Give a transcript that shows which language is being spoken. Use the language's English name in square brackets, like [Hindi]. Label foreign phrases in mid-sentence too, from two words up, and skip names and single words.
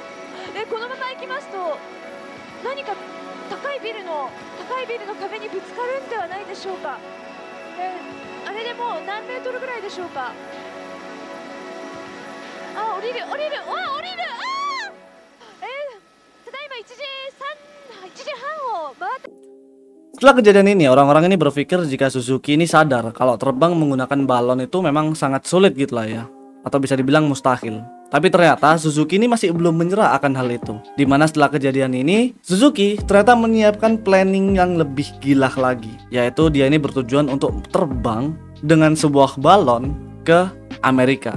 [Japanese] このまま行きますと何か高いビルの壁にぶつかるんではないでしょうか。あれでもう何メートルぐらいでしょうか。降りる。ただいま1時半を回って。 [Indonesian] Setelah kejadian ini, orang-orang ini berpikir jika Suzuki ini sadar kalau terbang menggunakan balon itu memang sangat sulit gitu lah ya, atau bisa dibilang mustahil. Tapi ternyata Suzuki ini masih belum menyerah akan hal itu. Dimana setelah kejadian ini, Suzuki ternyata menyiapkan planning yang lebih gila lagi, yaitu dia ini bertujuan untuk terbang dengan sebuah balon ke Amerika.